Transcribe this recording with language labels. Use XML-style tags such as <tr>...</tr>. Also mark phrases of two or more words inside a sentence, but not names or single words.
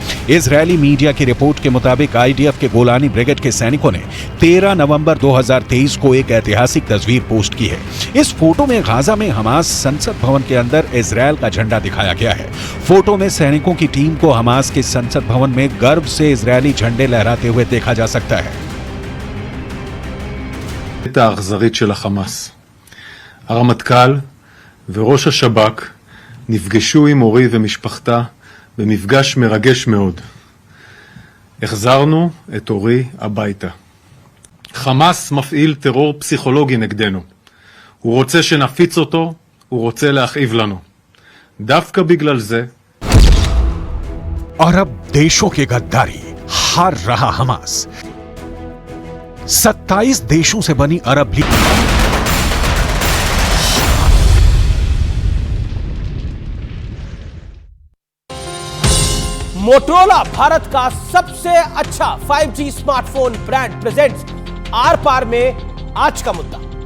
<hi>इजरायली मीडिया की रिपोर्ट के मुताबिक आईडीएफ के गोलानी ब्रिगेड के सैनिकों ने 13 नवंबर 2023 को एक ऐतिहासिक तस्वीर पोस्ट की है। इस फोटो में गाजा में हमास संसद भवन के अंदर इजरायल का झंडा दिखाया गया है। फोटो में सैनिकों की टीम को हमास के संसद भवन में गर्व से इजरायली झंडे लहराते हुए देखा जा सकता है।</hi> <he>האכזרית של החמאס. הרמטכ"ל וראש השב"כ נפגשו עם אורי ומשפחתה במפגש מרגש מאוד. החזרנו את אורי הביתה. חמאס מפעיל טרור פסיכולוגי נגדנו. הוא רוצה שנפיץ אותו, הוא רוצה להכאיב לנו. דווקא בגלל זה</he> <hi>अरब देशों की गद्दारी, हार रहा हमास। 27 देशों से बनी अरब लीग मोटोरोला भारत का सबसे अच्छा 5G</hi> <en>smartphone brand presents</en> <hi>आर पार में आज का मुद्दा।</hi>